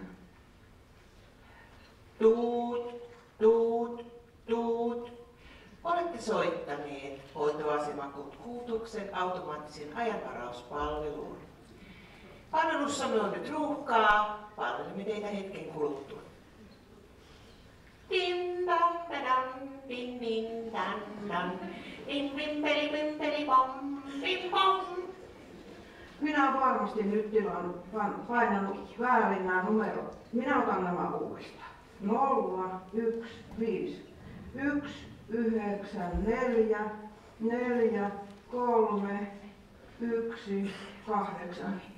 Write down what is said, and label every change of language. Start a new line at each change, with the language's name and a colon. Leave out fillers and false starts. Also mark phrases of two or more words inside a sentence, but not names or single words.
Finnish: Tuut, tuut, tuut. Olette soittaneet hoitoasemakuutuksen automaattisen ajanvarauspalveluun. Palvelussamme on nyt ruuhkaa. Palvelemme teitä hetken kuluttua. Dim dam dam dim dim dam dam dim bim beli bom bim bom. Minä varmasti nyt painan väärin nämä numerot. Minä otan nämä uudestaan. 0, 1, 5, 1, 9, 4, 4, 3, 1, 8.